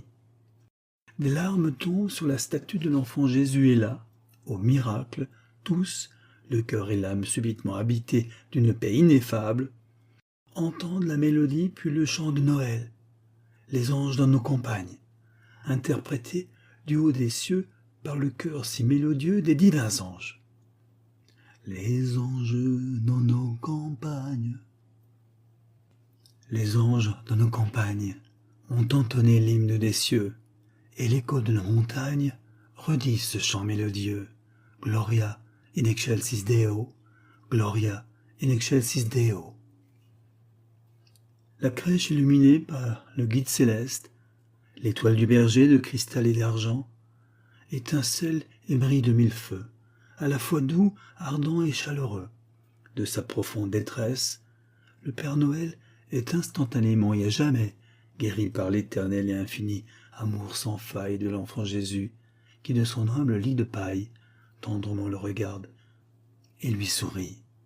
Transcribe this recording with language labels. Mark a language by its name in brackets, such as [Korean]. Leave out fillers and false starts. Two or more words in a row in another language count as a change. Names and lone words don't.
[French] Des larmes tombent sur la statue de l'enfant Jésus et là, au miracle, tous, le cœur et l'âme subitement habités d'une paix ineffable, entendent la mélodie puis le chant de Noël, les anges dans nos campagnes, interprétés du haut des cieux par le chœur si mélodieux des divins anges. Les anges dans nos campagnes. Les anges dans nos campagnes ont entonné l'hymne des cieux, et l'écho de nos montagnes redit ce chant mélodieux. [Latin] Gloria in excelsis Deo, Gloria in excelsis Deo. [French] La crèche illuminée par le guide céleste, l'étoile du berger de cristal et d'argent, étincelle et brille de mille feux, à la fois doux, ardent et chaleureux. De sa profonde détresse, le Père Noël est instantanément et à jamais guéri par l'éternel et infini amour sans faille de l'enfant Jésus, qui de son humble lit de paille tendrement le regarde et lui sourit.